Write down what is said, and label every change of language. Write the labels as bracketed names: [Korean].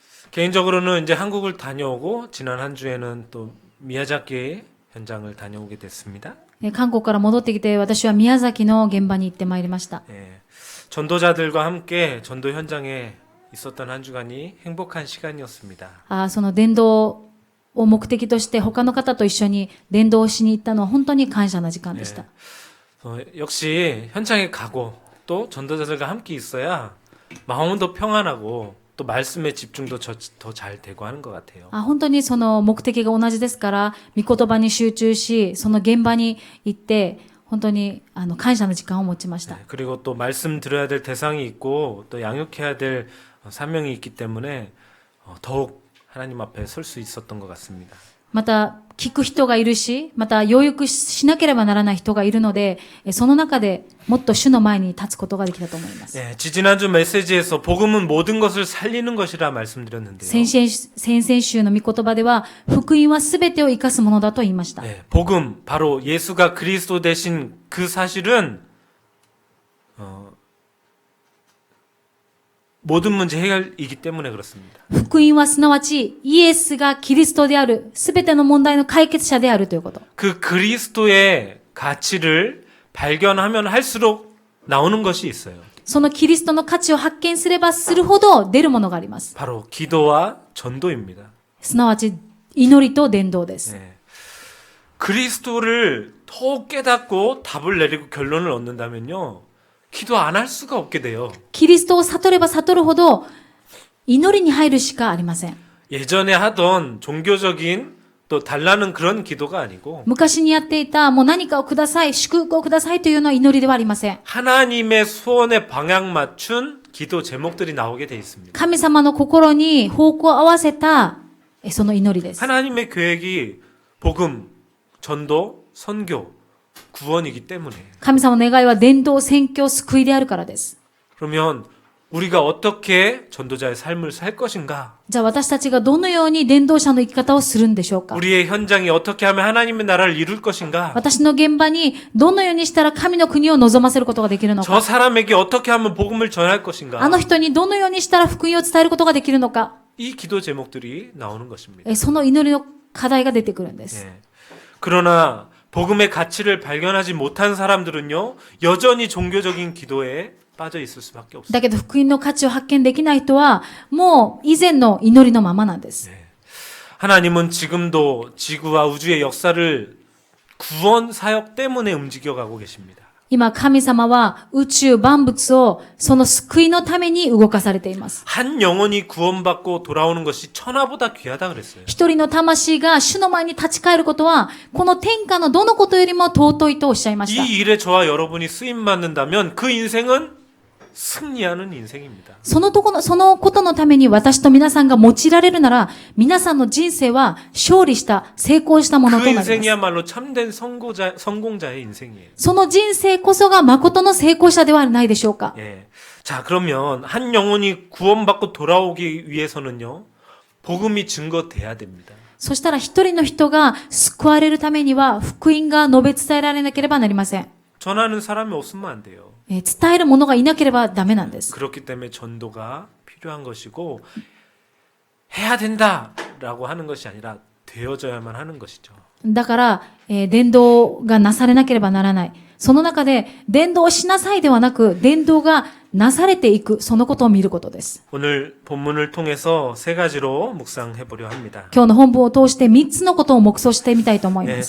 [Korean] 개인적으로는 이제 한국을 다녀오고 지난 한 주에는 또 미야자키 현장을 다녀오게 됐습니다. [Japanese] 韓国から戻ってきて、私は宮崎の現場に行ってまいりました。 [Korean] 전도자들과 함께 전도 현장에 있었던 한 주간이 행복한 시간이었습니다. [Japanese] その伝道を目的として他の方と一緒に伝道をしに行ったのは本当に感謝な時間でした。 [Korean] 역시 현장에 가고 또 전도자들과 함께 있어야 마음은 더 평안하고 또 말씀의 집중도 더 잘 되고 하는 것 같아요. [Japanese] 本当にその目的が同じですから、御言葉に集中し、その現場に行って、本当に感謝の時間を持ちました。 [Korean] 그리고 또 말씀 들어야 될 대상이 있고 또 양육해야 될 사명이 있기 때문에 더욱 하나님 앞에 설 수 있었던 것 같습니다. [Japanese] また、聞く人がいるし、また、養育しなければならない人がいるので、その中でもっと主の前に立つことができたと思います。 [Korean] 지난주 메시지에서 복음은 모든 것을 살리는 것이라 말씀드렸는데요. [Japanese] 先々週の御言葉では、福音はすべてを生かすものだと言いました。 [Korean] 복음, 바로 예수가 그리스도 되신 그 사실은 모든 문제 해결이기 때문에 그렇습니다. [Japanese] 福音はすなわち、イエスがキリストである、すべての問題の解決者であるということ。 [Korean] 그 그리스도의 가치를 발견하면 할수록 나오는 것이 있어요. [Japanese] そのキリストの価値を発見すればするほど出るものがあります。 [Korean] 바로 기도와 전도입니다. [Japanese] すなわち、祈りと伝道です。 [Korean] 그리스도를 더욱 깨닫고 답을 내리고 결론을 얻는다면요. 기도 안 할 수가 없게 돼요. [Japanese] キリストを悟れば悟るほど、祈りに入るしかありません。 [Korean] 예전에 하던 종교적인 또 달라는 그런 기도가 아니고 [Japanese] 昔にやっていた、もう何かをください、祝福をくださいというのは祈りではありません。 [Korean] 하나님의 소원에 방향 맞춘 기도 제목들이 나오게 돼 있습니다. [Japanese] 神様の心に方向を合わせた、その祈りです。 [Korean] 하나님의 계획이 복음, 전도, 선교, 구원이기 때문에 [Japanese] 神様の願いは伝道、宣教、救いであるからです。 [Korean] 그러면 우리가 어떻게 전도자의 삶을 살 것인가? [Japanese] じゃあ私たちがどのように伝道者の生き方をするんでしょうか。 [Korean] 우리의 현장이 어떻게 하면 하나님의 나라를 이룰 것인가? [Japanese] 私の現場にどのようにしたら神の国を望ませることができるの [Korean] 저 [Japanese] か。 [Korean] 사람에게 어떻게 하면 복음을 전할 것인가? [Japanese] あの人にどのようにしたら福音を伝えることができるのか。 [Korean] 이 기도 제목들이 나오는 것입니다. [Japanese] その祈りの課題が出てくるんです。 [Korean] 그러나 복음의 가치를 발견하지 못한 사람들은요, 여전히 종교적인 기도에 빠져 있을 수밖에 없습니다. [Japanese] だけど福音の価値を発見できない人は、もう以前の祈りのままなんです。 [Korean] 하나님은 지금도 지구와 우주의 역사를 구원 사역 때문에 움직여가고 계십니다. [Japanese] 今、神様は宇宙万物をその救いのために動かされています。 [Korean] 한 영혼이 구원받고 돌아오는 것이 천하보다 귀하다 그랬어요. [Japanese] 一人の魂が主の前に立ち返ることは、この天下のどのことよりも尊いとおっしゃいました。 [Korean] 이 일에 저와 여러분이 쓰임 받는다면 그 인생은 승리하는 인생입니다. [Japanese] そのことのために私と皆さんが用いられるなら、皆さんの人生は勝利した、成功したもの [Korean] 그 [Japanese] となります。 [Korean] 인생이야말로 참된 성공자의 인생이에요. [Japanese] その人生こそが誠の成功者ではないでしょうか。 [Korean] 자, 그러면 한 영혼이 구원받고 돌아오기 위해서는요, 복음이 증거돼야 됩니다. [Japanese] そしたら一人の人が救われるためには、福音が述べ伝えられなければなりません。 [Korean] 전하는 사람이 없으면 안 돼요. [Japanese] 伝える者がいなければダメなんです。 [Korean] 그렇기 때문에 전도가 필요한 것이고, 해야 된다라고 하는 것이 아니라 되어져야만 하는 것이죠. [Japanese] だから、伝道がなされなければならない。その中で、伝道をしなさいではなく、伝道がなされていく、そのことを見ることです。 [Korean] 오늘 본문을 통해서 세 가지로 묵상해 보려 합니다. [Japanese] 今日の本文を通して3つのことを黙想してみたいと思います。